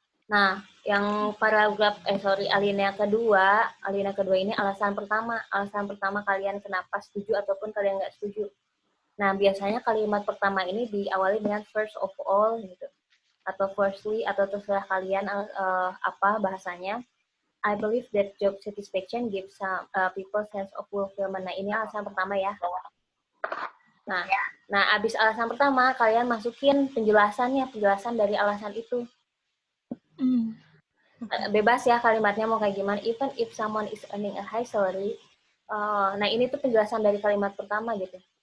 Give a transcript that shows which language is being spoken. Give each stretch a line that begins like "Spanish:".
Indonesian: Nah, yang paragraf alinea kedua ini alasan pertama. Alasan pertama kalian kenapa setuju ataupun kalian nggak setuju. Nah, biasanya kalimat pertama ini diawali dengan
English: first of all
Indonesian: gitu. Atau firstly, atau terserah kalian apa bahasanya.
English: I believe that job satisfaction gives some people sense of fulfillment.
Indonesian: Nah, ini alasan pertama ya. Nah, abis alasan pertama, kalian masukin penjelasan dari alasan itu. Bebas ya kalimatnya mau kayak gimana.
English: Even if someone is earning a high salary,
Indonesian: nah ini tuh penjelasan dari kalimat pertama gitu.